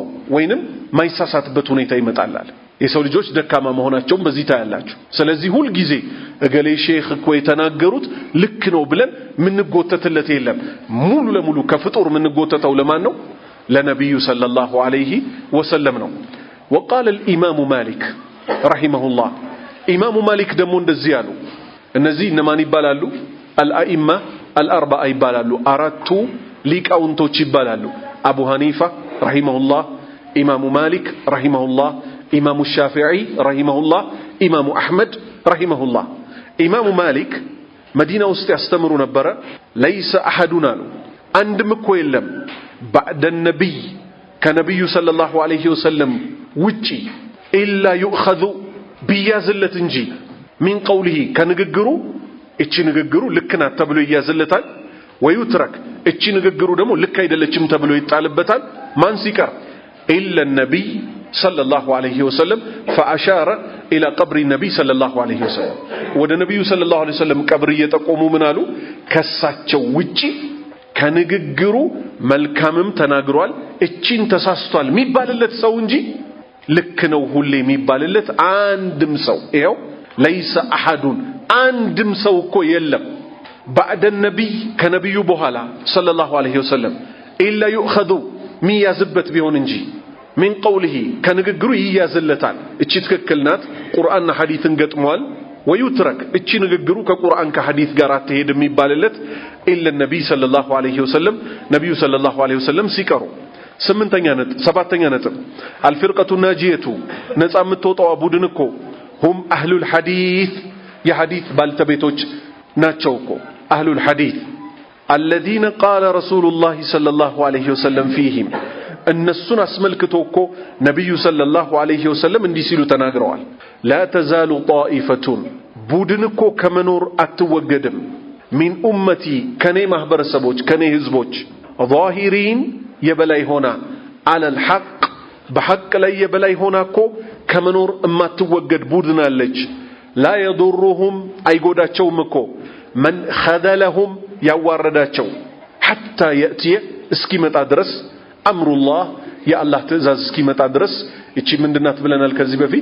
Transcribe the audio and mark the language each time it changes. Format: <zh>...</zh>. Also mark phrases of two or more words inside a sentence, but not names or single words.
<am>ወይንም ማይሳሳትበት ሁኔታ ይመጣላል የሰው ልጆች ደካማ መሆናቸውን በዚህ ታያላችሁ ስለዚህ ሁሉ ጊዜ እገሌ ሼክ እኮ የተናገሩት ልክ ነው ብለን ምንጎተተለት የለም ሙሉ ለሙሉ ከፍጡር ምንጎተተው ለማን ነው ለነብዩ</am> <ar>صلى الله عليه وسلم</ar> <am>ነው</am> <ar>وقال الامام مالك رحمه الله امام مالك</ar> <am>ደግሞ እንደዚህ ያሉ እነዚህ እነማን ይባላሉ</am> <ar>الائمه الاربعه</ar> <am>ይባላሉ አራቱ ሊቃውንቶች ይባላሉ አቡ ሐኒፋ</am> <ar>رحمه الله امام مالك رحمه الله امام الشافعي رحمه الله امام احمد رحمه الله امام مالك مدينه</ar> <am>ውስጥ ያስተምሩ ነበር</am> <ar>ليس احدنا አንድም</ar> <am>እኮ የለም</am> <ar>بعد النبي</ar> <am>ከነብዩ</am> <ar>صلى الله عليه وسلم</ar> <am>ውጪ</am> <ar>الا يؤخذ بيازلت</ar> <am>እንጂ</am> <ar>من قوله</ar> <am>ከንግግሩ እቺ ንግግሩ ልክ ናት ተብሎ ይያዝለታል ወይትረክ እቺ ንግግሩ ደግሞ ልክ አይደለችም ተብሎ ይጣልበታል ማን ሲቀር</am> <ar>الا النبي صلى الله عليه وسلم فاشار الى قبر النبي صلى الله عليه وسلم</ar> <am>ወደ ነብዩ</am> <ar>صلى الله عليه وسلم</ar> <am>ቀብር እየጠቆሙ ምን አሉ ከሳቸው ውጪ ከንግግሩ መልካምም ተናግሯል እቺን ተሳስቷል የሚባልለት ሰው እንጂ ልክ ነው ሁሌ የሚባልለት አንድም ሰው ይሄው ليس احد አንድም ሰው እኮ የለም</am> <ar>بعد النبي</ar> <am>ከነብዩ በኋላ</am> <ar>صلى الله عليه وسلم الا يؤخذ</ar> <am>ሚያዝበት ቢሆን እንጂ</am> <ar>من قوله</ar> <am>ከንግግሩ ይያዝለታል እቺ ትክክል ናት ቁርአንና ሐዲስን ገጥሟል ويترك እቺ ንግግሩ ከቁርአን ከሐዲስ ጋር አትሄድ የሚባልለት</am> <ar>الا النبي صلى الله عليه وسلم</ar> <am>ነብዩ</am> <ar>صلى الله عليه وسلم</ar> <am>ሲቀሩ ሰባተኛ ነጥብ</am> <ar>الفرقه الناجيه</ar> <am>ነፃ የምትወጣው ቡድን እኮ</am> <ar>هم اهل الحديث</ar> <am>የሐዲስ ባልተቤቶች ናቸው እኮ</am> <ar>اهل الحديث الذين قال رسول الله صلى الله عليه وسلم فيهم</ar> <am>እነሱን አስመልክቶ እኮ ነብዩ</am> <ar>صلى الله عليه وسلم</ar> <am>እንዲህ ሲሉ ተናግረዋል</am> <ar>لا تزال طائفة</ar> <am>ቡድን እኮ ከመኖር አትወገድም</am> <ar>من امتي</ar> <am>ከኔ ማህበረሰቦች ከኔ ህዝቦች ظاهرين የበላይ ሆና</am> <ar>على الحق</ar> <am>በሐቅ ላይ የበላይ ሆና እኮ ከመኖር እማትወገድ ቡድን አለች።</am> <ar>لا يضرهم</ar> <am>አይጎዳቸውም እኮ</am> <ar>من خذلهم</ar> <am>ያዋረዳቸው</am> <ar>حتى يأتي</ar> <am>እስኪመጣ ድረስ አምሩላህ የአላህ ትእዛዝ እስኪመጣ ድረስ። እቺ ምንድናት ብለናል ከዚህ በፊት?</am>